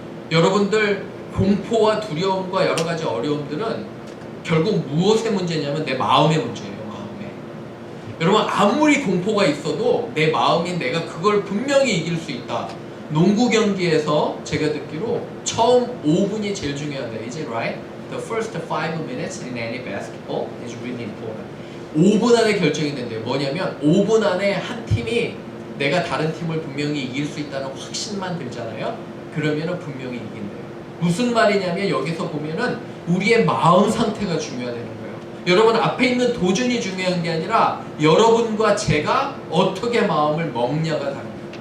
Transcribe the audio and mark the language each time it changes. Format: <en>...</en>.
<ko>여러분들 공포와 두려움과 여러 가지 어려움들은 결국 무엇의 문제냐면 내 마음의 문제예요. 마음에. 여러분 아무리 공포가 있어도 내 마음이 내가 그걸 분명히 이길 수 있다. 농구 경기에서 제가 듣기로 처음 5분이 제일 중요하다.</ko> <en>Is it right? The first 5 minutes in any basketball is really important.</en> <ko>5분 안에 결정이 된대요. 뭐냐면 5분 안에 한 팀이 내가 다른 팀을 분명히 이길 수 있다는 확신만 들잖아요. 그러면은 분명히 이긴대요. 무슨 말이냐면 여기서 보면은 우리의 마음 상태가 중요하다는 거예요. 여러분 앞에 있는 도전이 중요한 게 아니라 여러분과 제가 어떻게 마음을 먹냐가 다릅니다.</ko>